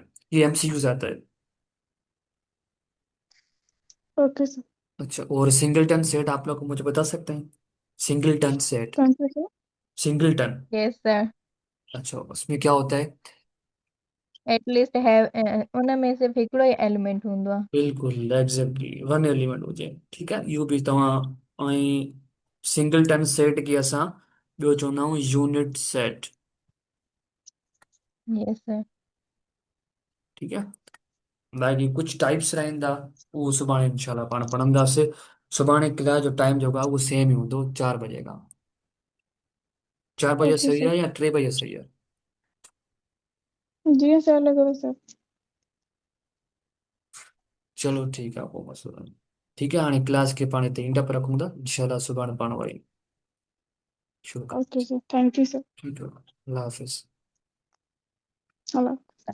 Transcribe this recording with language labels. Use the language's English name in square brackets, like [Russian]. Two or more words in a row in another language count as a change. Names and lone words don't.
[Hindi] ये एमसीक्यूज आता है। [English] OK sir [Hindi] अच्छा और [English] सिंगलटन सेट [Hindi] आप लोग मुझे बता सकते हैं? [English] singleton set, [Hindi] कौन सा सर सिंगलटन। [English] yes sir. [Hindi] अच्छा उसमें क्या होता है? [English] at least have [Sindhi] उन में सिर्फ हिकिड़ो ई एलिमेंट हूंदो आहे। [Hindi] बिल्कुल [English] exactly one element [Sindhi] हुजे, [Hindi] ठीक है। [Sindhi] इहो बि तव्हां ऐं [English] singleton set [Sindhi] खे असां ॿियो चवंदा आहियूं [English] unit set, yes sir. [Hindi] ठीक है। [Sindhi] बाक़ी कुछ टाइप्स रहंदा, उहो सुभाणे इंशाल्लाह पाण पढ़ंदासीं। सुभाणे क्लास जो टाइम जेको आहे उहो सेम ई हूंदो, 4 बजे खां। [Hindi] 4 बजे [Sindhi] ओके सही सर आहे या 3 बजे सही आहे? जी सर लॻो सर चलो ठीकु आहे पोइ मसइलो न। ठीकु आहे हाणे क्लास खे पाण हिते [English] end up [Sindhi] रखूं था, इंशाल्लाह सुभाणे पाण वरी शुरू ओके कंदासीं। [English] sir thank you sir [Sindhi] ठीकु आहे, अल्लाह हाफ़िज़। हलो